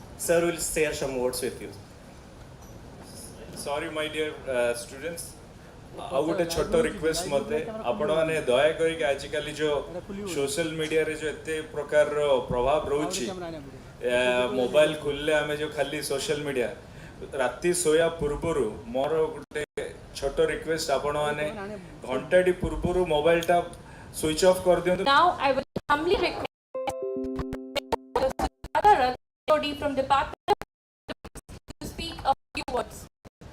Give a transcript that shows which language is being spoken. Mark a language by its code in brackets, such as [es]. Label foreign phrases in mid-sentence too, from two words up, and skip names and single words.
[en] sir will share some words with you. Sorry my dear students, [or] ଆଉ ଗୋଟେ ଛୋଟ ରିକ୍ୱେଷ୍ଟ ମୋତେ ଆପଣମାନେ ଦୟାକରିକି ଆଜିକାଲି ଯେଉଁ [en] social mediaରେ [or] ଯେଉଁ ଏତେ ପ୍ରକାରର ପ୍ରଭାବ ରହୁଛି, ମୋବାଇଲ ଖୋଲିଲେ ଆମେ ଯେଉଁ ଖାଲି [en] social media, [or] ରାତି ଶୋଇବା ପୂର୍ବରୁ ମୋର ଗୋଟେ ଛୋଟ ରିକ୍ୱେଷ୍ଟ, ଆପଣମାନେ ଘଣ୍ଟାଟି ପୂର୍ବରୁ ମୋବାଇଲଟା [en] switch off [or] କରିଦିଅନ୍ତୁ। [en] Now I would humbly request Dr. from Department to speak a few words.